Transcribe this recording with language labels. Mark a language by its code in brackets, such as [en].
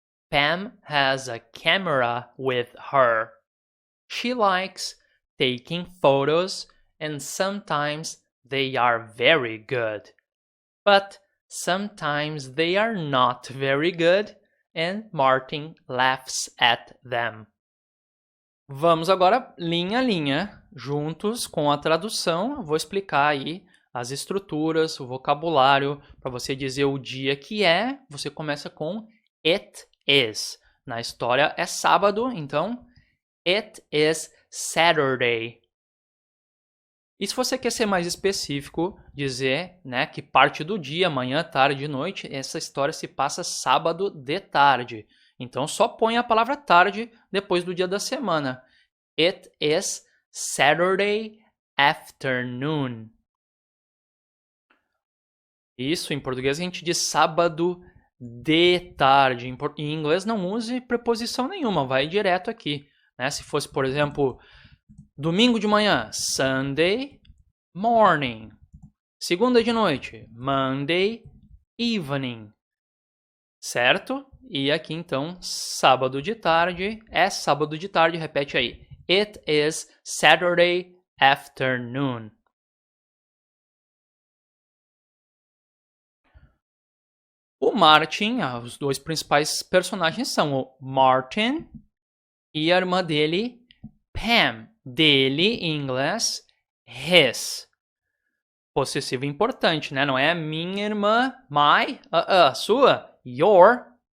[en] Pam has a camera with her. She likes taking photos, and sometimes they are very good. But sometimes they are not very good, and Martin laughs at them. [pt] Vamos agora linha a linha, juntos com a tradução. Eu vou explicar aí as estruturas, o vocabulário, para você dizer o dia que é. Você começa com it is. Na história é sábado, então [en] it is Saturday. [pt] E se você quer ser mais específico, dizer, né, que parte do dia, manhã, tarde, noite, essa história se passa sábado de tarde. Então só põe a palavra tarde depois do dia da semana. [en] It is Saturday afternoon. [pt] Isso, em português a gente diz sábado de tarde. Em inglês não use preposição nenhuma, vai direto aqui. Né? Se fosse, por exemplo, domingo de manhã, Sunday morning. Segunda de noite, Monday evening. Certo? E aqui então, sábado de tarde, é sábado de tarde, repete aí. [en] It is Saturday afternoon. [pt] O Martin, os dois principais personagens são o Martin e a irmã dele, Pam. Dele, em inglês, his. Possessivo importante, né? Não é minha irmã, my, sua, your.